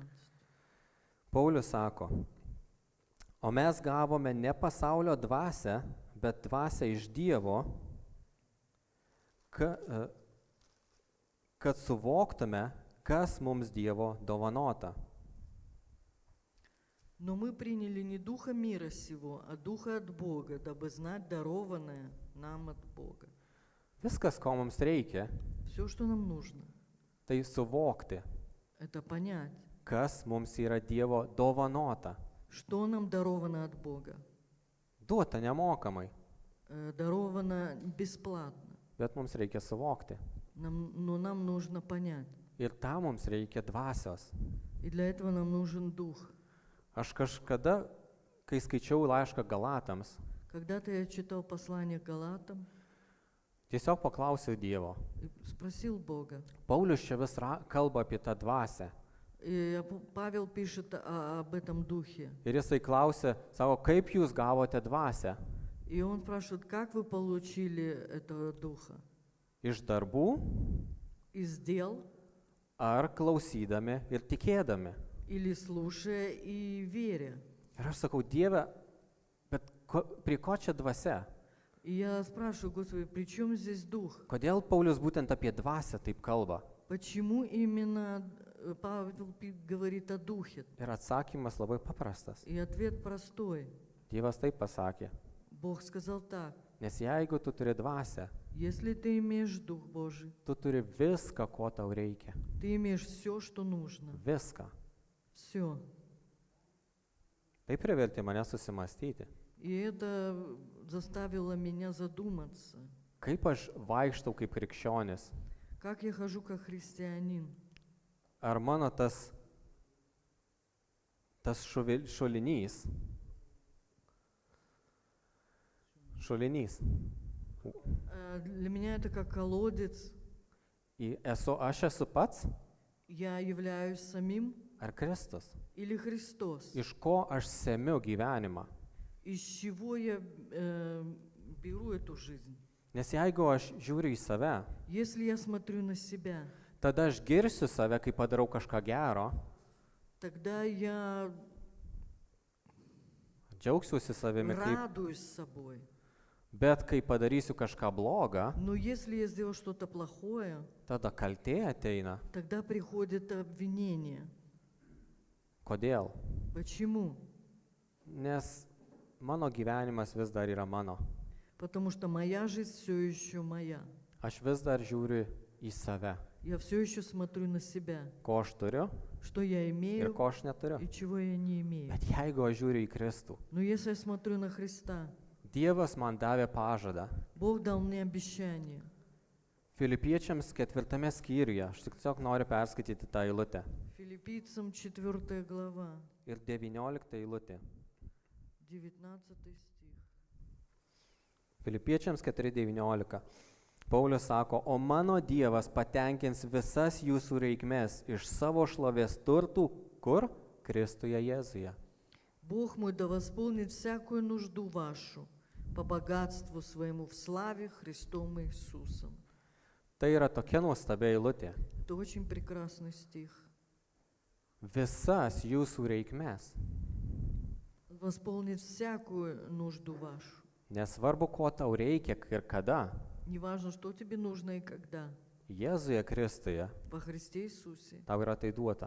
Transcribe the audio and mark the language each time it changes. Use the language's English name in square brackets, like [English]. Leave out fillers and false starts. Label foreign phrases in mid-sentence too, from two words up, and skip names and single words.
[Lithuanian] Paulius sako, o mes gavome ne pasaulio dvasią, bet dvasią iš Dievo, kad suvoktume, kas mums Dievo dovanota. [Russian] Но мы приняли не духа мира сего, а духа от Бога, дабы знать дарованное нам от Бога. [Lithuanian] Viskas, ko mums reikia, [Russian] Все, что нам нужно, [Lithuanian] tai suvokti, [Russian] это понять, [Lithuanian] kas mums yra Dievo dovanota. [Russian] что нам даровано от Бога. [Lithuanian] Duota nemokamai, [Russian] Даровано бесплатно. [Lithuanian] bet mums reikia suvokti. [Russian] Но нам нужно понять. [Lithuanian] Ir tam mums reikia dvasios. [Russian] И для этого нам нужен дух. [Lithuanian] Aš kažkada, kai skaičiau laišką Galatams, [Russian] Когда-то я читал послание к Галатам [Lithuanian] tiesiog paklausiau Dievo. [Russian] и спросил Бога. [Lithuanian] Paulius čia vis kalba apie tą dvasią. [Russian] И Павел пишет об этом духе. [Lithuanian] Ir jisai klausė, sako, kaip jūs gavote dvasią? [Russian] И он спрашивает, как вы получили этого духа? [Lithuanian] Iš darbų [Russian] Из дел [Lithuanian] ar klausydami ir tikėdami? [Russian] или слушая и веря? [Lithuanian] Ir aš sakau, Dieve, bet prie ko čia dvasia? [Russian] И я спрашиваю, Господи, при чем здесь дух? [Lithuanian] Kodėl Paulius būtent apie dvasią taip kalba? [Russian] Почему именно Павел говорит о духе? [Lithuanian] Ir atsakymas labai paprastas. [Russian] И ответ простой. [Lithuanian] Dievas taip pasakė, [Russian] Бог сказал так. [Lithuanian] nes jeigu tu turi dvasią, [Russian] Если ты имеешь Дух Божий, [Lithuanian] tu turi viską, ko tau reikia. [Russian] ты имеешь все, что нужно. [Lithuanian] Viską. [Russian] Все. [Lithuanian] Tai privertė mane susimastyti. [Russian] И это заставило меня задуматься, [Lithuanian] Kaip aš vaikštau kaip krikščionis? [Russian] как я хожу как христианин. [Lithuanian] Ar mano tas šulinys, [Russian] Для меня это как колодец. [Lithuanian] aš esu pats [Russian] Я являюсь самим [Lithuanian] ar Kristus? [Russian] или Христос? [Lithuanian] Iš ko aš semiu gyvenimą? [Russian] Из чего я беру эту жизнь? [Lithuanian] Nes jeigu aš žiūriu į save, [Russian] Если я смотрю на себя, [Lithuanian] tada aš girsiu save, kai padarau kažką gero, [Russian] тогда я [Lithuanian] džiaugsiuosi savimi, kaip, [Russian] радуюсь собой. [Lithuanian] bet kai padarysiu kažką blogą, [Russian] Но если я сделал что-то плохое, [Lithuanian] tada kaltė ateina. [Russian] тогда приходит обвинение. [Lithuanian] Kodėl? [Russian] Почему? [Lithuanian] Nes mano gyvenimas vis dar yra mano. [Russian] Потому что моя жизнь все еще моя. [Lithuanian] Aš vis dar žiūriu į save, [Russian] Я все еще смотрю на себя, [Lithuanian] ko aš turiu [Russian] что я [Lithuanian] ir [Russian] имею [Lithuanian] ko aš neturiu. [Russian] и чего я не имею. [Lithuanian] Bet jeigu aš žiūriu į Kristų, [Russian] Но если я смотрю на Христа, [Lithuanian] Dievas man davė pažadą. [Russian] Бог дал мне обещание. [Lithuanian] Filipiečiams 4 skyriuje, aš tiesiog noriu perskaityti tą eilutę. [Russian] Филиппийцам 4 глава, [Lithuanian] Ir 19 eilutė. [Russian] 19 стих. [Lithuanian] Filipiečiams 4:19. Paulius sako, o mano Dievas patenkins visas jūsų reikmes iš savo šlovės turtų, kur? Kristuje Jėzuje. [Russian] Бог мой да восполнит всякую нужду вашу по богатству своему в славе Христом Иисусом. [Lithuanian] Tai yra tokia nuostabia eilutė. [Russian] Это очень прекрасный стих. [Lithuanian] Visas jūsų reikmes. [Russian] Восполнит всякую нужду вашу. [Lithuanian] Nesvarbu, ko tau reikia ir kada. [Russian] Неважно, что тебе нужно и когда. [Lithuanian] Jėzuje Kristuje [Russian] Во Христе Иисусе [Lithuanian] tau yra tai duota.